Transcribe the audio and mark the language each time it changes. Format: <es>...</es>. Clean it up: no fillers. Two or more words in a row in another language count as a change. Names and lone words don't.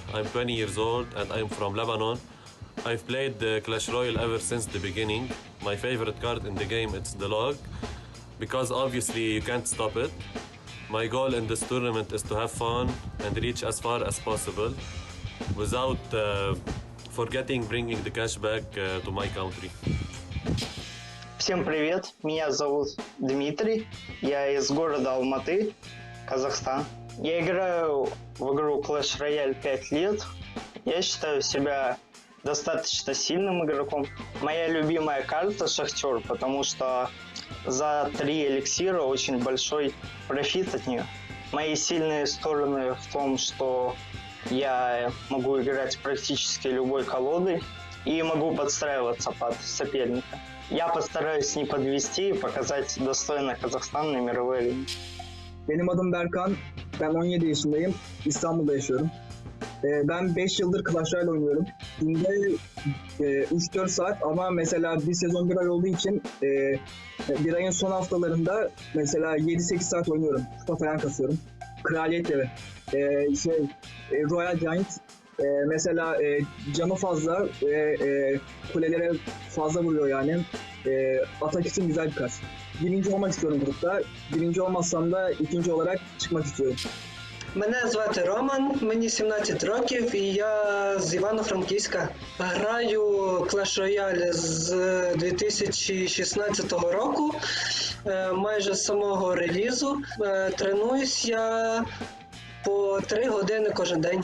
<en>I'm 20 years old and I'm from Lebanon. I've played Clash Royale ever since the beginning. My favorite card in the game is the Log, because obviously you can't stop it. My goal in this tournament is to have fun and reach as far as possible, without forgetting bringing the cash back to my country.</en> <ru>Всем привет, меня зовут Дмитрий, я из города Алматы, Казахстан. Я играю в игру Clash Royale 5 лет. Я считаю себя достаточно сильным игроком. Моя любимая карта Шахтер, потому что за 3 эликсира очень большой профит от нее. Мои сильные стороны в том, что я могу играть практически любой колодой и могу подстраиваться под соперника. Я постараюсь не подвести и показать достойно Казахстан на мировой арене.</ru> <tr>Benim adım Berkan, ben 17 yaşındayım, İstanbul'da yaşıyorum. Ben 5 yıldır Clash Royale oynuyorum. Günde 3-4 saat, ama mesela bir sezon bir ay olduğu için bir ayın son haftalarında mesela 7-8 saat oynuyorum. Kupa falan kasıyorum. Kraliyet evi. Royal Giant Mesela canı fazla ve kulelere fazla vuruyor yani. Atak için güzel bir kart. Birinci olmak istiyorum grupta. Birinci olmazsam da ikinci olarak çıkmak istiyorum.</tr> <uk>Мене звати Роман, мені 17 років і я з Івано-Франківська. Граю Clash Royale з 2016 року, майже з самого релізу. Тренуюсь я по 3 години кожен день.</uk>